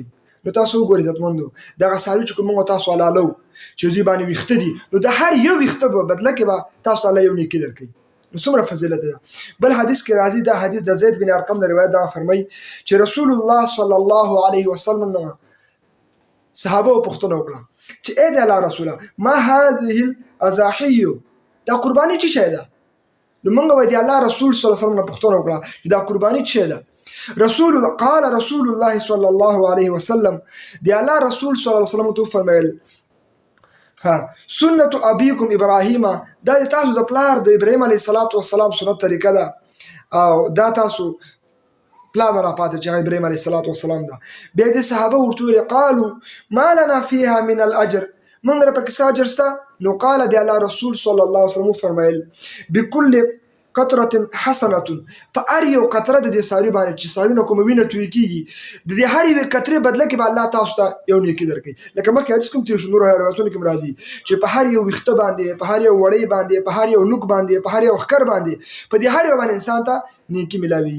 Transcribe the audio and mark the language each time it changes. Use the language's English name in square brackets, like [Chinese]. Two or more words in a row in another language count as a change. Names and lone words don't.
[Pashto] نو تاسو وګورئ عزتمندو، دغه څاروي چې کوم موږ تاسو حلالو چې دوی باندې ویښته دي، نو د هر یو ویښته په بدله کې به تاسو الله یو نیکي درکوي. نو څومره فضیلت ده. بل حدیث کې راځي، دا حدیث د زید بن ارقم د روایت دا فرمایي چې [Arabic] رسول الله صلی الله علیه وسلم [Pashto] نه صحابه پوښتنه وکړه چې اې د الله رسوله [Arabic] ما هذه الاضاحی، [Pashto] دا قرباني څه شی ده؟ نو موږ به د الله رسول [Arabic] صلی الله علیه وسلم [Pashto] نه پوښتنه وکړه چې دا قرباني څه شی ده؟ [Arabic] قال رسول الله صلی الله علیه وسلم، [Pashto] د الله رسول [Arabic] صلی الله علیه وسلم [Pashto] ته فرمایل [Arabic] سنت ابیکم ابراهیم، [Pashto] دا د تاسو د پلار د ابراهیم [Arabic] علیه السلام [Pashto] سنت طریقه ده، او دا تاسو پلان را پاتې چې ابراهیم [Arabic] علیه السلام [Pashto] ده. بیا د صحابه ورته ویل [Arabic] قالوا ما لنا فيها من الاجر، [Pashto] موږ را پکې څه اجر شته؟ نو قال د الله رسول [Arabic] صلی الله علیه وسلم [Pashto] فرمایل [Arabic] بكل قطره حسنه، [Pashto] په هر یو قطره د دې څاروي باندې چې څاروي نه کومه وینه تویې کېږي، د دې هر یوې قطرې بدله کې به الله تاسو ته یو نیکي درکوي. لکه مخکې حدیث کوم تېر شو، نورو روایتونو کې هم راځي چې په هر یو ویښته باندې، په هر یو وړۍ باندې، په هر یو نوک باندې، په هر یو ښکر باندې، په دې هر یو باندې انسان ته نیکي ملاویږي.